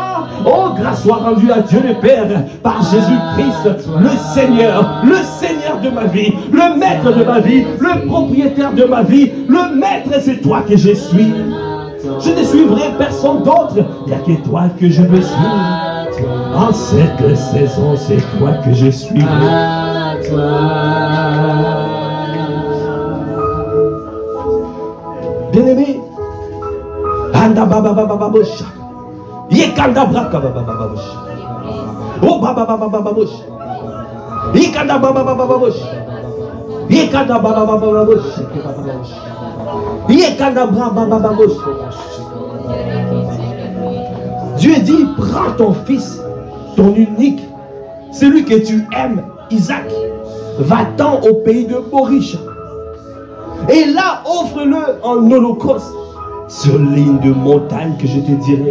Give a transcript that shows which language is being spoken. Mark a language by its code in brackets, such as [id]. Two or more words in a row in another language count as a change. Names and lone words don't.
[fr] Oh, grâce soit rendue à Dieu le Père par Jésus-Christ, le Seigneur de ma vie, le maître de ma vie, le propriétaire de ma vie, le maître, c'est toi que je suis. Je ne suivrai personne d'autre, il n'y a que toi que je veux suivre. En cette saison, c'est toi que je suis. Bien-aimé, Anda baba baba babosha. Yekanda braka baba baba babosha. Oh baba baba baba babosha. Yekanda baba baba babosha. Yekanda baba baba babosha. Yekanda baba baba babosha. Dieu dit: prends ton fils, ton unique, celui que tu aimes, Isaac, va-t'en au pays de Morisha. Et là, offre-le en holocauste sur l'île de montagne que je te dirai.